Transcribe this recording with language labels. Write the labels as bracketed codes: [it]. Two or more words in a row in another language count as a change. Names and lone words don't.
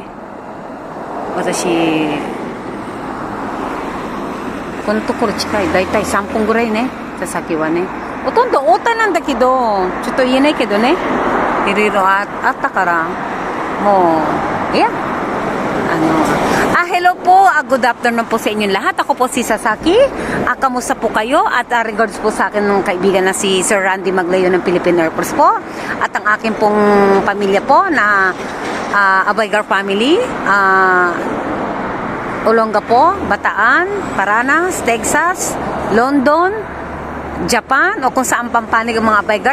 [ja] 私、このところ近い。だいたい3分ぐらいね。佐々木はね。ほとんど大田なんだけど、ちょっと言えないけどね。いろいろあったから、もう、 [tl] いや。Hello po, [en] good afternoon [tl] po sa inyong lahat. Ako po si Sasaki. Kamusta po kayo? At regards po sa akin ng kaibigan na si Sir Randy Maglayo ng Philippine Air Force po. At ang aking pong pamilya po na Abaigar family. Olongapo, Bataan, Paranas, Texas, London, Japan, o kung saan pampanig ang mga Abaigar.